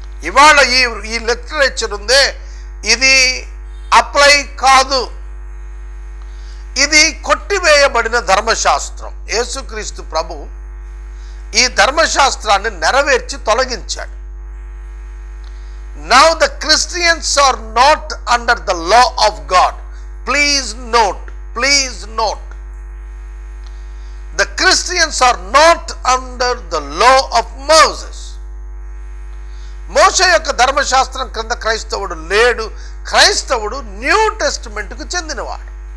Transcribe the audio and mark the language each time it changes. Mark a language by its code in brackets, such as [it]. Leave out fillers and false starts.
[te] ఇవాళ ఈ లిటరేచర్ ఉందే, ఇది అప్లై కాదు. ఇది కొట్టివేయబడిన ధర్మశాస్త్రం. యేసుక్రీస్తు ప్రభు ఈ ధర్మశాస్త్రాన్ని నెరవేర్చి తొలగించాడు. [en] Now the Christians are not under the law of God. Please note. The Christians are not under the law of Moses. [te] మోషే యొక్క ధర్మశాస్త్రం క్రింద క్రైస్తవుడు లేడు. క్రైస్తవుడు న్యూ టెస్టిమెంట్కు చెందినవాడు.